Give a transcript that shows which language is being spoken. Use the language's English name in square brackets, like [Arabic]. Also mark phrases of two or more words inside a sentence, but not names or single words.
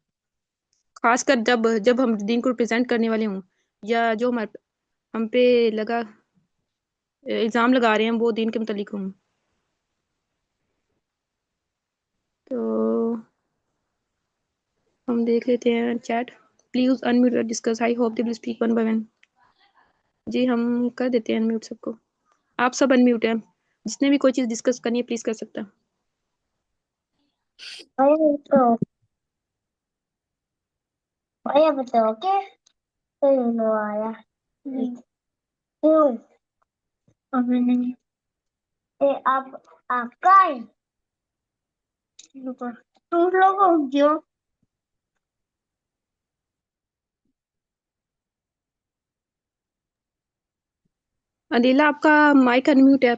[Urdu] خاص کر جب ہم دین کو ریپرزینٹ کرنے والے ہوں یا جو ہم پہ الزام لگا رہے ہیں وہ دین کے متعلق ہوں. تو ہم دیکھ لیتے ہیں چیٹ. [English] please unmute اور discuss. I hope they will speak one by one. [Urdu] جی ہم کر دیتے ہیں انمیوٹ سب کو. آپ سب انمیوٹ ہیں. جس نے بھی کوئی چیز ڈسکس کرنی ہے پلیز کر سکتا ہے. [Spanish] Vaya, pues tengo que pero no vaya. No, [Urdu] ابھی نہیں. آپ کا ہے تم لوگ جو عدیلہ آپ کا مائک انمیوٹ ہے.